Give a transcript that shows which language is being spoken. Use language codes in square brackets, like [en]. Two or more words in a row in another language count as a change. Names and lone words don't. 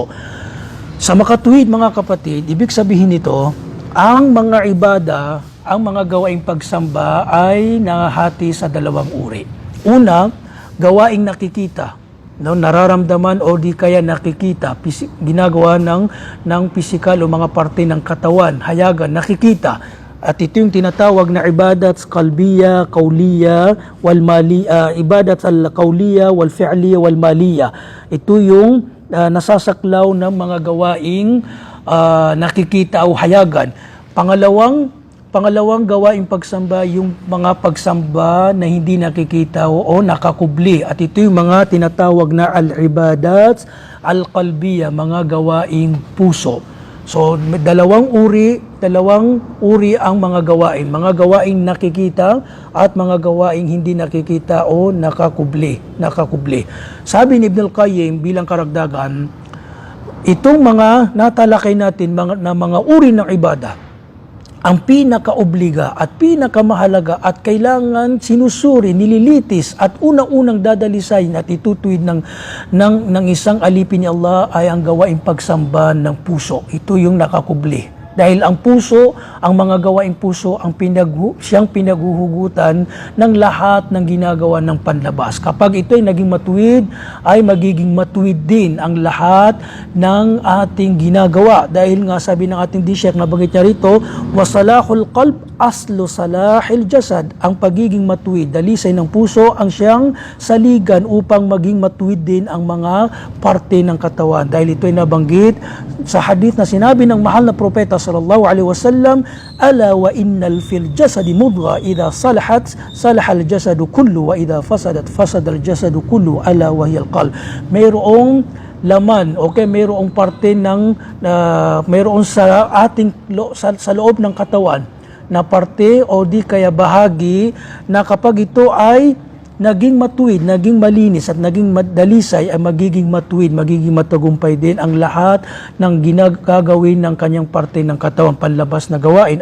[tl] Sa makatuwid mga kapatid, ibig sabihin nito, ang mga ibada, ang mga gawaing pagsamba ay nahati sa dalawang uri. Una, gawaing nakikita, nararamdaman o di kaya nakikita, ginagawa ng physical o mga parte ng katawan, hayagan, nakikita. At ito yung tinatawag na [ar] عبادات قلبية، قولية، والمالية، العبادات القولية، والفعلية، والمالية. [tl] Ito yung nasasaklaw ng mga gawaing nakikita o hayagan. Pangalawang gawaing pagsamba, yung mga pagsamba na hindi nakikita o nakakubli. At ito yung mga tinatawag na [ar] العبادات القلبية, [tl] mga gawaing puso. So, dalawang uri ang mga gawaing nakikita at mga gawaing hindi nakikita o nakakubli. Sabi ni Ibn al-Qayyim bilang karagdagan, itong mga natalakay natin na mga uri ng ibada, ang pinakaobliga at pinakamahalaga at kailangan sinusuri, nililitis at unang-unang dadalisayin at itutuwid ng isang alipin ni Allah ay ang gawaing pagsamba ng puso. Ito yung nakakubli. Dahil ang puso, ang mga gawaing puso, siyang pinaghuhugutan ng lahat ng ginagawa ng panlabas. Kapag ito ay naging matuwid, ay magiging matuwid din ang lahat ng ating ginagawa. Dahil nga sabi ng ating Sheikh, nabanggit niya rito, [ar] وصلاح القلب أصل صلاح الجسد. [tl] Ang pagiging matuwid, dalisay ng puso, ang siyang saligan upang maging matuwid din ang mga parte ng katawan. Dahil ito ay nabanggit sa hadith na sinabi ng mahal na propeta [ar] صلى الله عليه وسلم, ألا وإن في الجسد مضغة إذا صلحت صلح الجسد كله وإذا فسدت فسد الجسد كله ألا وهي القلب. [tl] Mayroong laman, mayroong parte ng mayroon sa ating sa loob ng katawan na parte o di kaya bahagi na kapag ito ay naging matuwid, naging malinis at naging dalisay, ay magiging matuwid, magiging matagumpay din ang lahat ng ginagagawin ng kanyang parte ng katawan, panlabas na gawain.